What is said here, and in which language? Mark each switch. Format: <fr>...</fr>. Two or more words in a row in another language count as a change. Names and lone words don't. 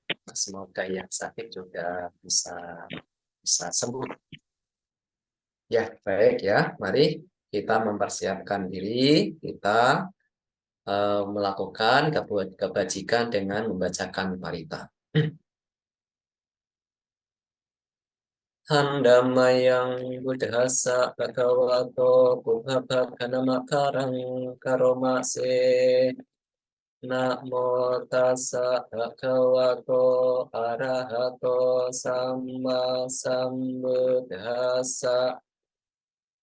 <id>Semoga yang sakit juga bisa sembuh. Ya, baik ya. Mari kita mempersiapkan diri, kita melakukan kebajikan dengan membacakan parita.</id> <pi>Handamayang buddhasa bhagavato buddhabhakanamakkarang karomase. Namo tassa bhagavato arahato samma sambuddhassa.</pi>